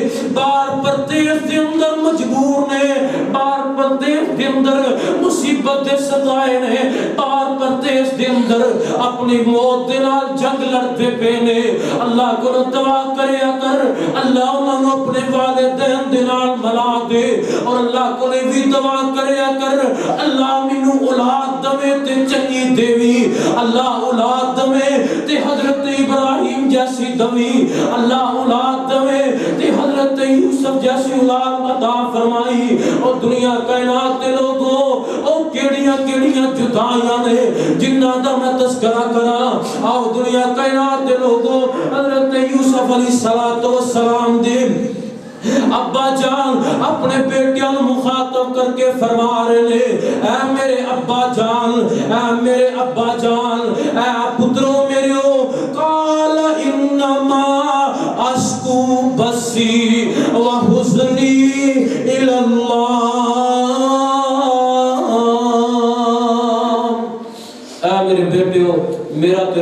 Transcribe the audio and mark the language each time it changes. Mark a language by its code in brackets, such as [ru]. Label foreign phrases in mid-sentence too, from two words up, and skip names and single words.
[pa] بار پردیس دے اندر مجبور نے بار پردیس دے اندر مصیبت دے ستائے نے بار پردیس دے اندر اپنی موت دے نال جنگ لڑتے پے نے اللہ کو دعا کریا کر اللہ انہاں نو اپنے والدین دے نال ملا دے اور اللہ کو بھی دعا کریا کر اللہ مینوں اولاد دے تے چنگی دیوی اللہ اولاد دے تے حضرت ابراہیم جیسی دوی اللہ اولاد دے تے حضرت یوسف جیسی اولاد عطا فرمائی اور دنیا کائنات دے لوگوں او کیڑیاں جدائیاں نے جنہاں دا میں تذکرہ کراں آؤ دنیا کائنات دے لوگوں حضرت یوسف [ar] علیہ السلام [pa] دے ابا جان اپنے بیٹیاں مخاطب کر کے فرما رہے اے میرے ابا جان اے پتروں میرے [ar] قال انما اشکو بسی وحزنی الی اللہ [pa] اے میرے بیٹیوں میرا تے